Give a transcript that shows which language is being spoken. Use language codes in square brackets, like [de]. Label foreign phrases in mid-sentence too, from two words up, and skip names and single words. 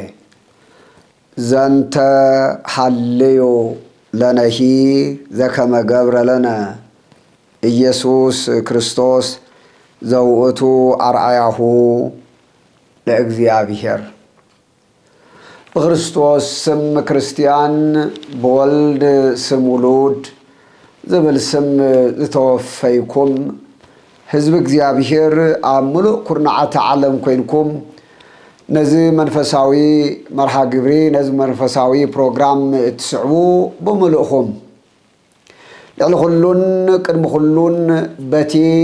[gez] ዘንተ ሐልዮ ለነሂ ዘከመ ገብረ ለነ ኢየሱስ ክርስቶስ ዘውእቱ አርአያሁ [ti] ለእግዚአብሔር በክርስቶስ ስም ክርስቲያን በወልድ ስም ውሉድ ዝብል ስም ዝተወፈይኩም ህዝብ እግዚአብሔር ኣብ ሙሉእ ኩርናዓተ ዓለም ኮይንኩም ነዚ መንፈሳዊ መርሃ ግብሪ ነዚ መንፈሳዊ ፕሮግራም እትስዕቡ ብምሉእኹም ልዕሊ ኩሉን ቅድሚ ኩሉን በቲ